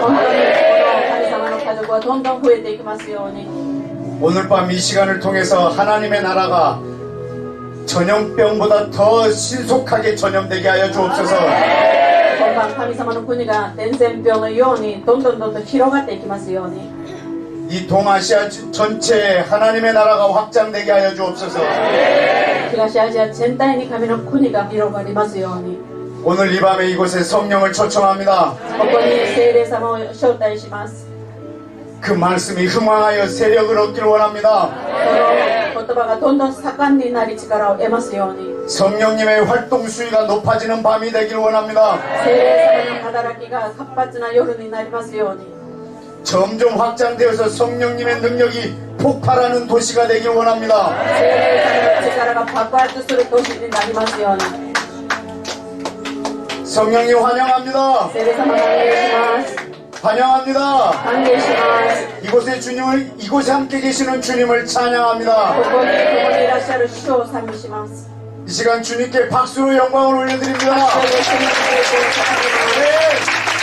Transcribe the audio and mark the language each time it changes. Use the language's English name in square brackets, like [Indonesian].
[Japanese] 本当にこの神様の家族はどんどん増えていきますように。 [Korean] 오늘 밤 이 시간을 통해서 하나님의 나라가 전염병보다 더 신속하게 전염되게 하여 주옵소서. [Japanese] 今晩神様の国が伝染病のようにどんどん広がっていきますように。 [Korean] 이 동아시아 전체에 하나님의 나라가 확장되게 하여 주옵소서. [Japanese] 東アジア全体に神の国が広がりますように。 [Korean] 오늘 이 밤에 이곳에 성령을 초청합니다. [Japanese] ここに聖霊様を招待します。 [Korean] 그 말씀이 흥왕하여 세력을 얻기를 원합니다. [Japanese] この言葉がどんどん盛んになり力を得ますように。 [Korean] 성령님의 활동 수위가 높아지는 밤이 되기를 원합니다. [Japanese] 聖霊様の働きが活発な夜になりますように。 [Korean] 점점 확장되어서 성령님의 능력이 폭발하는 도시가 되기를 원합니다. [Japanese] 聖霊様の力が爆発する年になりますように。 [Korean] 성령님 환영합니다. [Japanese] 聖霊様を歓迎します。 [Korean] 환영합니다. [Japanese] 歓迎します。 [Korean] 이곳에 주님을 이곳에 함께 계시는 주님을 찬양합니다. [Japanese] ここに共にいらっしゃる主を賛美します。 [Korean] 이 시간 주님께 박수로 영광을 올려드립니다. [Japanese] それで主に聖霊を捧げます。